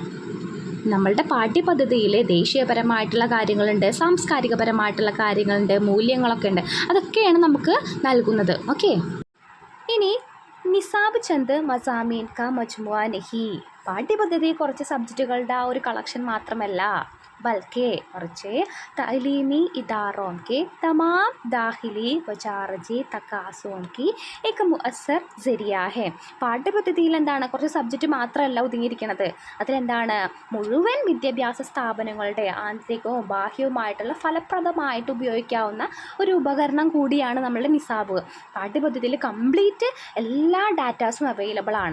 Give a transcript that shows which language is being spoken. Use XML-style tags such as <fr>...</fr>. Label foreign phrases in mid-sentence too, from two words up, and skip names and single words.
<ml>നമ്മളുടെ പാഠ്യപദ്ധതിയിൽ ദേശീയപരമായിട്ടുള്ള കാര്യങ്ങളുണ്ട്, സാംസ്കാരികപരമായിട്ടുള്ള കാര്യങ്ങളുണ്ട്, മൂല്യങ്ങളൊക്കെ ഉണ്ട്. അതൊക്കെയാണ് നമുക്ക് നൽകുന്നത്. ഓക്കെ. ഇനി</ml> <ur>نصاب چند مضامین کا مجموعہ نہیں.</ur> <ml>പാഠ്യപദ്ധതി കുറച്ച് സബ്ജക്റ്റുകളുടെ ആ ഒരു കളക്ഷൻ മാത്രമല്ല,</ml> <ur>ബൽക്കെ മറിച്ച് تعلیمی اداروں کے تمام داخلی و خارجی تقاضوں کی ایک مؤثر ذریعہ ہے.</ur> <ml>പാഠ്യപദ്ധതിയിൽ എന്താണ് കുറച്ച് സബ്ജക്റ്റ് മാത്രമല്ല ഒതുങ്ങിയിരിക്കുന്നത്. അതിലെന്താണ് മുഴുവൻ വിദ്യാഭ്യാസ സ്ഥാപനങ്ങളുടെ ആന്തരികവും ബാഹ്യവുമായിട്ടുള്ള ഫലപ്രദമായിട്ട് ഉപയോഗിക്കാവുന്ന ഒരു ഉപകരണം കൂടിയാണ് നമ്മളുടെ നിസാബ്. പാഠ്യപദ്ധതിയിൽ കംപ്ലീറ്റ് എല്ലാ ഡാറ്റാസും അവൈലബിൾ ആണ്.</ml>